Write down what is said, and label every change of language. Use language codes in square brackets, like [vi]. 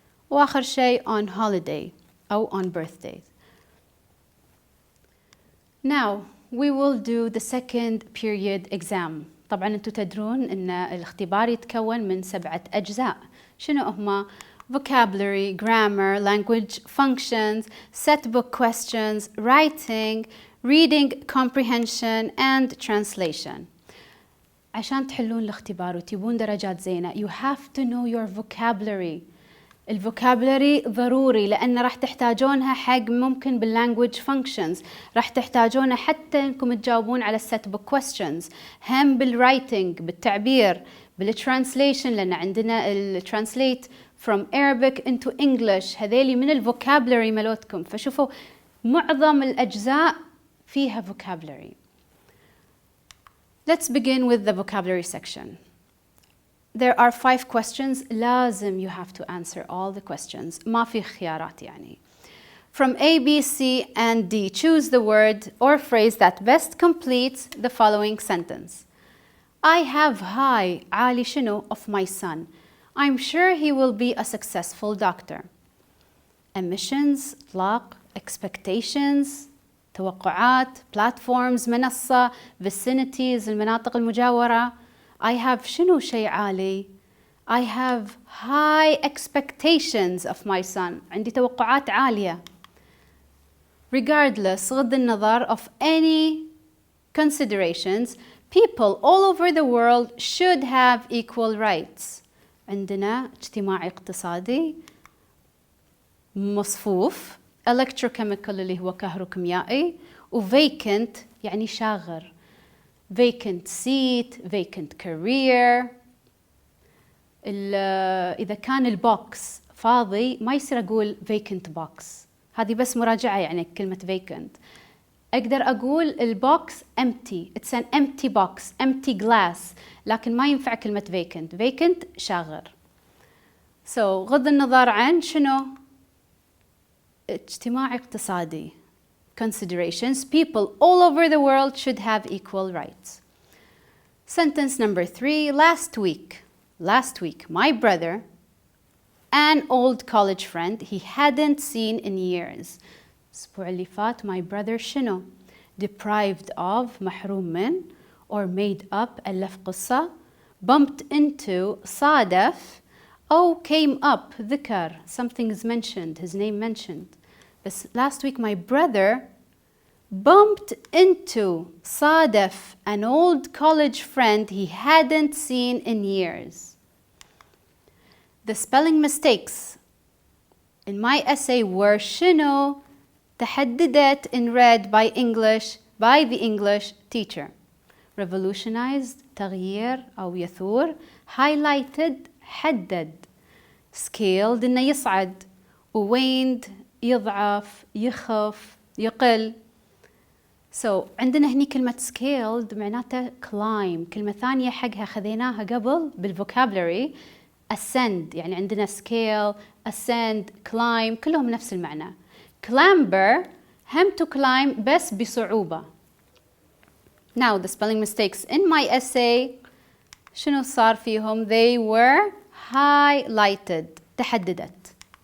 [ar] وآخر شيء [en] on holiday أو on birthdays. Now we will do the second period exam. [ar] طبعا أنتم تدرون أن الاختبار يتكون من 7 أجزاء. شنو هما؟ [en] vocabulary, grammar, language functions, set book questions, writing, reading comprehension and translation. [ar] عشان تحلون الاختبار وتجيبون درجات زينة [en] you have to know your vocabulary. [ar] الفوكابلري ضروري لأن راح تحتاجونها حق ممكن بالlanguage functions، راح تحتاجونها حتى إنكم تجاوبون على set book questions، هم بالwriting بالتعبير، بالtranslation لأن عندنا [en] translate from Arabic into English. [ar] هذيلي من الفوكابلري ملوتكم. فشوفوا معظم الأجزاء فيها vocabulary. [en] Let's begin with the vocabulary section. There are 5 questions. [ar] لازم [en] you have to answer all the questions. [ar] ما في خيارات يعني. [en] From A, B, C and D, choose the word or phrase that best completes the following sentence. I have high [ar] عالي شنو [en] of my son. I'm sure he will be a successful doctor. [ar] Ambitions, إطلاق, expectations, توقعات, platforms, منصة, vicinities, المناطق المجاورة. [en] I have [ar] شنو شيء عالي. [en] I have high expectations of my son. [ar] عندي توقعات عالية. [en] Regardless, [ar] غض النظر [en] of any considerations, people all over the world should have equal rights. [ar] عندنا اجتماعي اقتصادي، مصفوف، electrochemical اللي هو كهروكيميائي، و vacant يعني شاغر. [en] vacant seat, vacant career. [ar] إذا كان البوكس فاضي ما يصير أقول [en] vacant box، [ar] هذه بس مراجعة يعني كلمة vacant. أقدر أقول البوكس empty, [en] it's an empty box, empty glass، [ar] لكن ما ينفع كلمة vacant. vacant شاغر. So غض النظر عن شنو؟ اجتماعي اقتصادي. [en] Considerations, people all over the world should have equal rights. Sentence number 3, last week, my brother, an old college friend he hadn't seen in years. [ar] الأسبوع اللي فات [en] my brother شنو؟ deprived of [ar] محروم من [en] or made up [ar] ألف قصة [en] bumped into [ar] صادف أو [en] came up [ar] ذكر [en] something is mentioned, his name mentioned. بس last week my brother bumped into [ar] صادف [en] an old college friend he hadn't seen in years. The spelling mistakes in my essay were [ar] شنو؟ تحددت [en] in red by the English teacher. [ar] Revolutionized تغيير أو يثور. Highlighted حدد. Scaled إنه يصعد. Waned يضعف يخف يقل. So عندنا هني كلمة scaled معناتها climb. كلمة ثانية حقها خذيناها قبل بالفوكابلري ascend، يعني عندنا scale ascend climb كلهم نفس المعنى. clamber هم [en] to climb [ar] بس بصعوبة. [en] Now the spelling mistakes in my essay [ar] شنو صار فيهم؟ [en] they were highlighted [ar] تحددت.